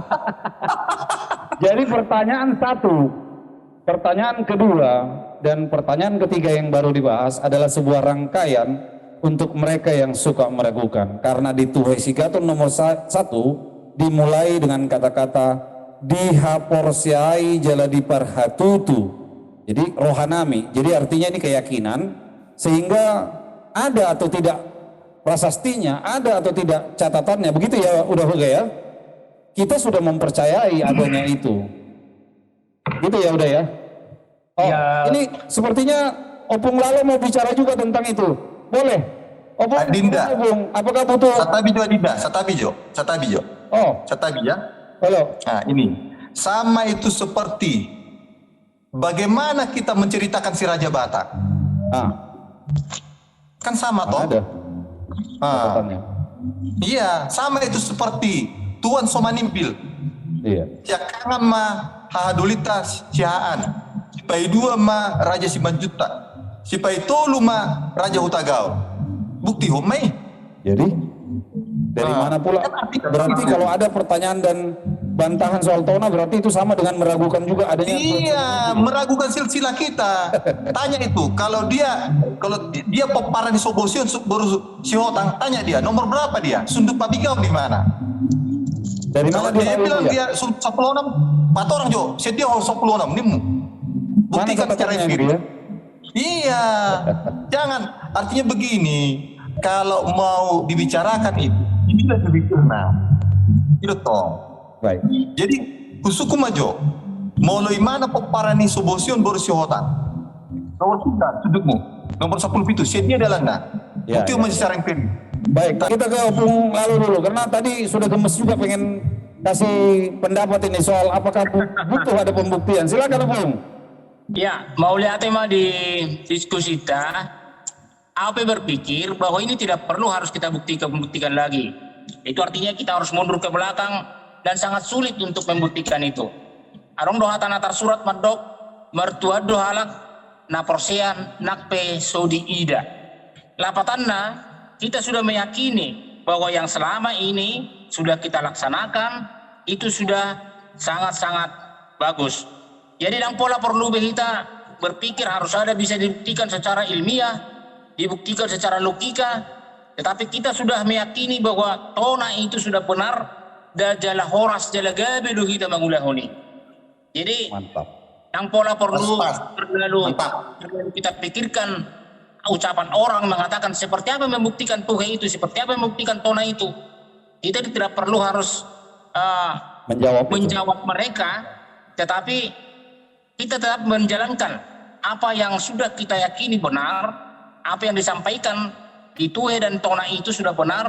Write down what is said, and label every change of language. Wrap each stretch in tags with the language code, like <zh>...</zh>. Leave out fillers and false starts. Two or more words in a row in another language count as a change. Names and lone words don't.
<id>Jadi pertanyaan satu, pertanyaan kedua, dan pertanyaan ketiga yang baru dibahas adalah sebuah rangkaian untuk mereka yang suka meragukan. Karena di Tuhe Sigaton nomor 1 dimulai dengan kata-kata</id> <bbc>dihaporsiai jaladi parhatutu.</bbc> <id>Jadi rohanami. Jadi artinya ini keyakinan, sehingga ada atau tidak prasastinya, ada atau tidak catatannya. Begitu ya udah ya. Kita sudah mempercayai adanya itu. Gitu ya udah ya. Oh, ya. Ini sepertinya Opung Lalo mau bicara juga tentang itu. Boleh. Opung Adinda. Apakah butuh Satabijo Adinda, Satabijo. Oh. Satabi ya. Halo. Nah, ini sama itu seperti bagaimana kita menceritakan si Raja Batak. Kan sama toh? Ada. Iya, sama itu seperti Tuan Somanimpil. Iya.</id> <bbc>Siakangan mah Hahadulita Sihaan. Sipai 2 mah Raja Simanjuntak. Sipai 3 mah Raja Hutagao. Bukti homai.</bbc> <id>Jadi dari mana pula? Berarti kalau ada pertanyaan dan bantahan soal Tona, berarti itu sama dengan meragukan juga adanya. Iya, meragukan silsilah kita. Tanya itu, kalau dia peparan di Sobosion baru si Hotang, tanya dia nomor berapa dia? Sunduk Pabigau di mana? Dari mana dia bilang dia 16, 4 orang Jo, sedia 16 nimu. Buktikan secara empiris. Iya, jangan. Artinya begini, kalau mau dibicarakan itu, ini lebih kena. Itu toh. Baik. Jadi kusuku majo, mulai mana peparani Sobosion baru si Hotang. Nomor 9, sudutmu. Nomor 10 itu, sedia adalah nah. Ya, Itu ya. masih secara empirik. Baik, kita ke Opung Lalu dulu, karena tadi sudah gemes juga pengen kasih pendapat ini soal apakah butuh ada pembuktian. Silakan Opung. Ya, mau lihat tema di diskusi kita, AP berpikir bahwa ini tidak perlu harus kita buktikan lagi. Itu artinya kita harus mundur ke belakang dan sangat sulit untuk membuktikan itu.</id> <bbc>Arong doha tanatar surat madok, mertua dohalak, na porsean, nakpe, sodi ida. Lapatanna,</bbc> <id>kita sudah meyakini bahwa yang selama ini sudah kita laksanakan, itu sudah sangat-sangat bagus. Jadi dan pola perlu kita berpikir harus ada bisa dibuktikan secara ilmiah, dibuktikan secara logika, tetapi kita sudah meyakini bahwa tona itu sudah benar dan</id> <bbc>jala horas jala gabe do</bbc> <id>kita mengulahoni. Jadi Mantap. yang pola perlu terlalu Mantap. kita pikirkan ucapan orang mengatakan seperti apa membuktikan tuhe itu, seperti apa membuktikan tona itu. Kita tidak perlu harus menjawab mereka, tetapi kita tetap menjalankan apa yang sudah kita yakini benar, apa yang disampaikan di tuhe dan tona itu sudah benar.</id>